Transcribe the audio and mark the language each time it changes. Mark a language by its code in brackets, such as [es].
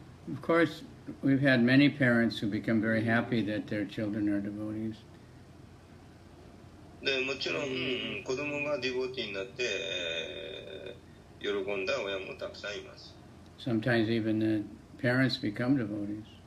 [en] Of course, we've had many parents who become very happy that their children are devotees. [ja] で、もちろん、子供がディボーティーになって、喜んだ親もたくさんいます。 [en] Sometimes even the parents become devotees.